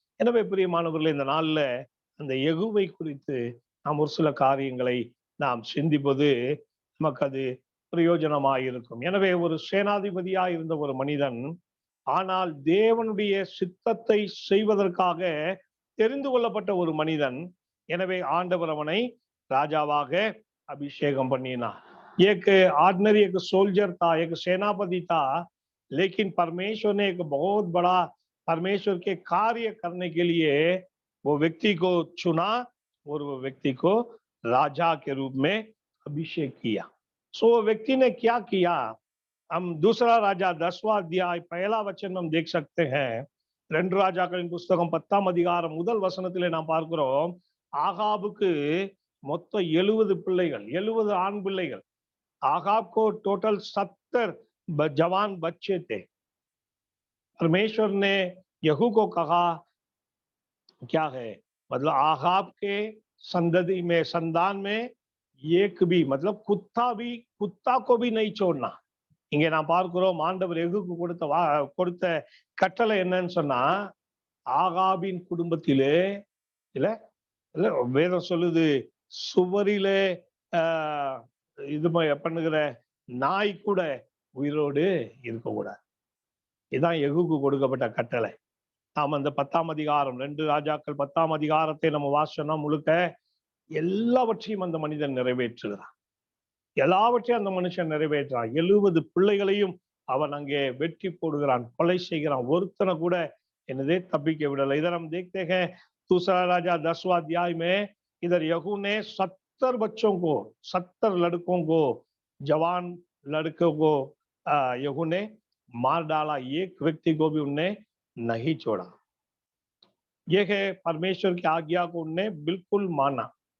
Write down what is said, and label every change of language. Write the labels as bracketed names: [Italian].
[Tamil] எனவே பிரியமானவர்களே, இந்த நாள்ல அந்த யெகூவை குறித்து நாம் ஒரு சில காரியங்களை நாம் சிந்திப்பது நமக்கு அது பிரயோஜனமாயிருக்கும். எனவே ஒரு சேனாதிபதியாய் இருந்த ஒரு மனிதன், ஆனால் தேவனுடைய சித்தத்தை செய்வதற்காக தெரிந்து கொள்ளப்பட்ட ஒரு மனிதன். எனவே ஆண்டவர் அவனை ராஜாவாக अभिषेकम பண்ணினார். [Hindi] एक ऑर्डिनरी एक सोल्जर था, एक सेनापति था, लेकिन परमेश्वर ने एक बहुत बड़ा परमेश्वर के कार्य करने के लिए वो व्यक्ति को चुना और वो व्यक्ति को राजा के रूप में अभिषेक किया। सो वो व्यक्ति ने क्या किया, हम दूसरा राजा 10वां अध्याय पहला वचन हम देख सकते हैं. [Tamil] 2 ராஜாக்களின் புஸ்தகம் 10ஆம் அதிகாரம் முதல் வசனத்திலே நாம் பார்க்கிறோம், ஆகாபுக்கு மொத்தம் 70 பிள்ளைகள், 70 ஆண் பிள்ளைகள். [Hindi] आगाब को टोटल 70 जवान बच्चे थे. परमेश्वर ने यहू को कहा क्या है, मतलब आगाब के संतति में, संतान में एक भी, मतलब कुत्ता को भी नहीं छोड़ना. [Tamil] இங்கே நான் பார்க்கிறோம், ஆண்டவர் யெகூவுக்கு கொடுத்த கட்டளை என்னன்னு சொன்னா, ஆகாபின் குடும்பத்திலே இல்ல இல்ல வேதம் சொல்லுது, சுவரிலே இது பண்ணுகிற நாய் கூட உயிரோடு இருக்கக்கூடாது. இதுதான் யெகூவுக்கு கொடுக்கப்பட்ட கட்டளை. நாம் அந்த 10ஆம் அதிகாரம் 2 ராஜாக்கள் 10ஆம் அதிகாரத்தை நம்ம வாசிச்சோம்னா முழுக்க எல்லாவற்றையும் அந்த மனிதன் நிறைவேற்றுகிறான். எல்லாவற்றையும் அந்த மனுஷன் நிறைவேற்றான். 70 பிள்ளைகளையும் அவன் அங்கே வெட்டி போடுகிறான், கொலை செய்கிறான். ஒருத்தனை கூட என்னதே தப்பிக்க விடலை. [Hindi] इधर हम देखते हैं दूसरा राजा 10वां अध्याय में, इधर यहू ने 70 बच्चों को, 70 लड़कों को, जवान लड़कों को यहू ने मार डाला. एक व्यक्ति को भी उनने नहीं छोड़ा. यह है परमेश्वर की आज्ञा को उनने बिल्कुल माना.